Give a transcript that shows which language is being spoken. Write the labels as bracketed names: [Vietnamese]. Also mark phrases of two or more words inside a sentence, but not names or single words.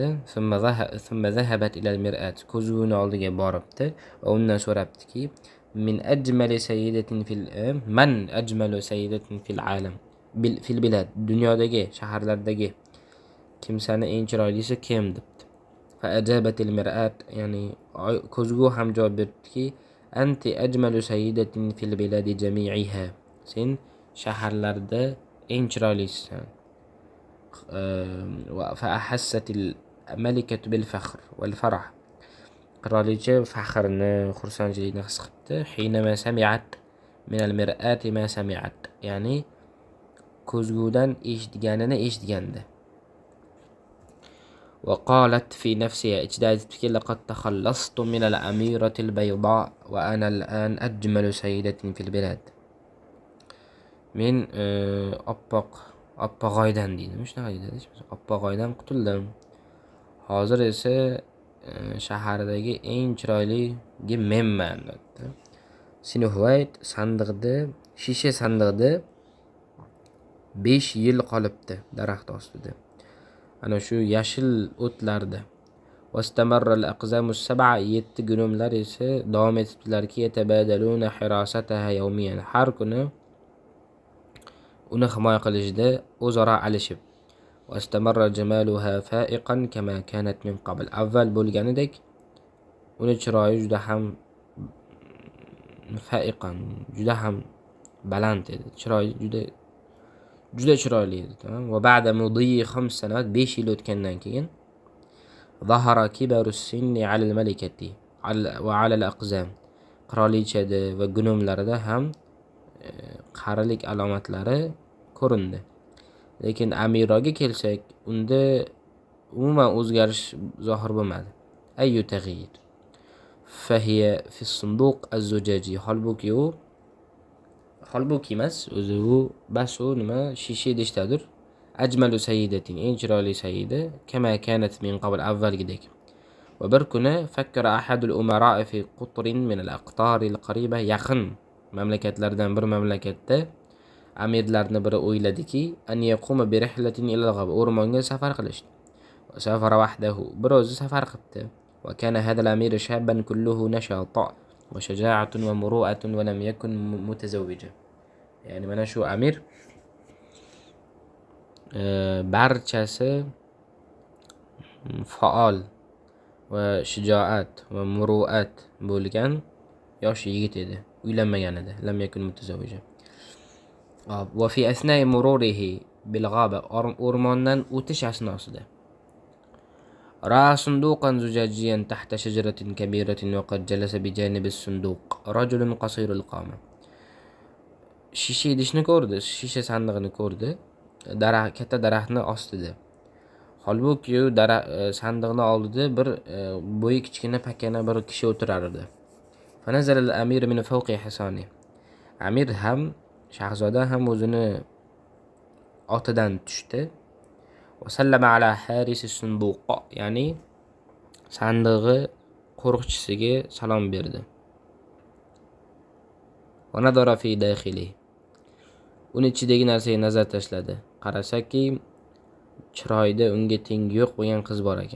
[Arabic] ثم ذهبت إلى المرآة, [Uzbek] ko'zguning oldiga boribdi va undan so'rabdiki, [Arabic] من أجمل سيدة في العالم في البلاد, [Uzbek] dunyodagi shaharlardagi kimsani eng chiroylisi kim debdi. [Arabic] فأجابت المرآة, [Uzbek] ya'ni ko'zgu ham javob berdiki, [Arabic] أنت أجمل سيدة في البلاد جميعها, [Uzbek] sen shaharlarda eng chiroylisisan. [Arabic] فأحست الملكة بالفخر والفرح, [Uzbek] qirolicha faxrni, xursandchilikni his qildi. [Arabic] حينما سمعت من المرآة ما سمعت, [Uzbek] ya'ni ko'zgudan eshitganda. [Arabic] وقالت في نفسها, [Uzbek] ichida aytibdiki, [Arabic] لقد تخلصت من الأميرة البيضاء وأنا الآن أجمل سيدة في البلاد. [Uzbek] Men oppog'oydan deydimi, shunaqa deydi. Oppog'oydan qutuldim. Hozir esa shahardagi eng chiroyligi menman dedi. Sinuhvayt shisha sandiqda 5 yil qolibdi daraxt ostida. Ana shu yashil o'tlarda. [Arabic] واستمر الأقزام السبعة, [Uzbek] 7 gnomlar esa davom etibdilarki, [Arabic] يتبادلون حراستها يوميا, [Uzbek] har kuni uni himoya qilishda o'zaro alishib. [Arabic] واستمر جمالها فائقا كما كانت من قبل, [Uzbek] avval bo'lganidek uni chiroyi juda ham fa'iqan, juda ham baland edi. Chiroyi juda chiroyli edi, tamam. [Arabic] وبعد مضي 5 سنوات, [Uzbek] 5 yil o'tgandan keyin [Arabic] ظهر كبر السن على الملكة وعلى الأقزام, [Uzbek] qirolichada va gnomlarda ham qarilik alomatlari ko'rindi. Lekin amiroga kelsak, unda umuman o'zgarish zohir bo'lmadi. [Arabic] أي تغيير فهي في الصندوق الزجاجي, [Uzbek] holbuki emas, o'zi u bas u nima shisha idishdadir. [Arabic] أجمل سيدة, [Uzbek] eng chiroyli sayyida, [Arabic] كما كانت من قبل, [Uzbek] avvalgidek. Va bir kuni [Arabic] فكر أحد الأمراء في قطر من الأقطار القريبة, [Uzbek] yaqin mamlakatlardan bir mamlakatda amirlarni biri o'yladiki, [Arabic] أن يقوم برحلة إلى الغاب, [Uzbek] o'rmonga safar qilishdi. [Arabic] وسافر وحده, [Uzbek] bir o'zi safar qildi. [Arabic] وكان هذا الأمير شابا كله نشاط وشجاعة ومروءة ولم يكن متزوجا. [Uzbek] Ya'ni mana shu amir barchasi faol va shijoat va muru'at bo'lgan yosh yigit edi, uylanmagan edi. [Arabic] لم يكن متزوجا وفي أثناء مروره بالغابة, [Uzbek] o'rmondan o'tish asnosida [Arabic] رأى صندوقا زجاجيا تحت شجرة كبيرة وقد جلس بجانب الصندوق رجل قصير القامة. [Uzbek] Shisha idishni ko'rdi, shisha sandig'ini ko'rdi, katta daraxtning ostida. Holbuki sandiqning oldida bir bo'yi kichkina pakana bir kishi o'tirar edi. [Arabic] فنزل الأمير من فوق حصانه, [Uzbek] amir ham, shahzoda ham o'zini otidan tushdi. [Arabic] وسلم على حارس الصندوق, [Uzbek] ya'ni sandig'i qo'riqchisiga salom berdi. [Arabic] ونظر في داخله, [Uzbek] uni ichidagi narsaga nazar tashladi. Qarasaki, chiroyda unga tengi yo'q bo'lgan qiz bor ekan.